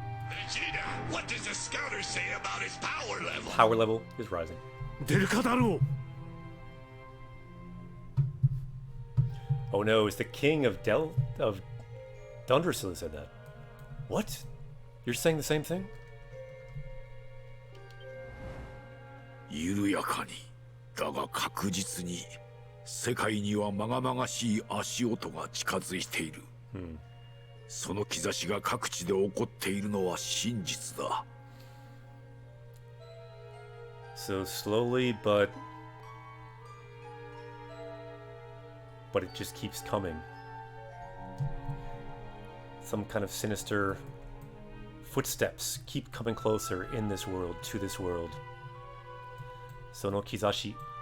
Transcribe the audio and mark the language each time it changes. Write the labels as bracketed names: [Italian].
[English] Vegeta, what does the scouter say about his power level? Power level is rising. [Japanese] 出るかだろう。 [English] Oh no, it's the king of Dundrasil that said that. What? You're saying the same thing? [Japanese] 緩やかにだが確実に世界にはまがまがしい足音が近づいている、その兆しが各地で起こっているのは真実だ。 [English] So slowly, but it just keeps coming. Some kind of sinister footsteps keep coming closer in this world, to this world. [Japanese] Sono kizashi.